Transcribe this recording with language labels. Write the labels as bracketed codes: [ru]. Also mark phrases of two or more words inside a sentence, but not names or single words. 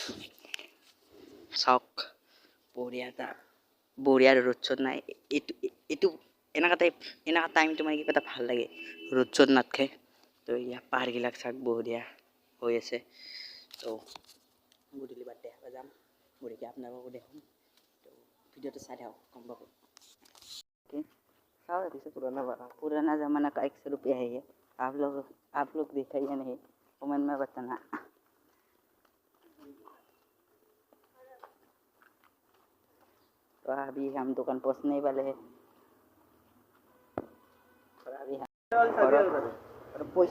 [as] চাওক বঢ়িয়া ৰ'দ চ'দ নাই এইটো এনেকুৱা টাইমটো মানে কিবা এটা ভাল লাগে ৰ'দ চ'দ নাথাকে তো ইয়াৰ পাহাৰবিলাক চাওক বঢ়িয়া হৈ আছে তো গধূলি বাদ দেখাব যাম বঢ়িয়াকৈ আপোনালোকো দেখোন তো ভিডিঅ'টো চাই থাকক গম পাব [hi] चाव ऐसे पुराना ज़माना का 100 रुपया है ये आप लोग देखा या नहीं कमेंट में बताना तो अभी हम दुकान पहुंचने वाले हैं और अभी हम पैसा